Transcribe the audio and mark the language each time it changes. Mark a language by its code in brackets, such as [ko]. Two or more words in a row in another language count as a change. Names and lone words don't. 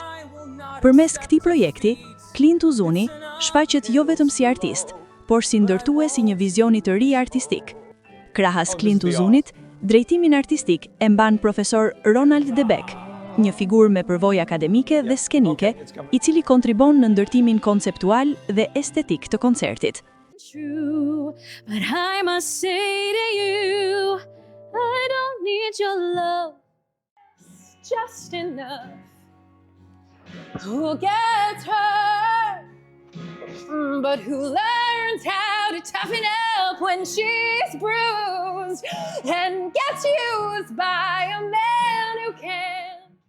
[sq] Përmes këtij projekti, Clint Uzuni shfaqet jo vetëm si artist, por si ndërtues i një vizioni të ri artistik. Krahas Clint Uzunit, drejtimin artistik e mban profesor Ronald Debek, një figurë me përvojë akademike dhe skenike, i cili kontribon në ndërtimin konceptual dhe estetik të koncertit. [en] True, but I must say to you, I don't need your love, it's just enough. Who gets hurt, but who learns how to toughen up when she's bruised and gets used by a man who can.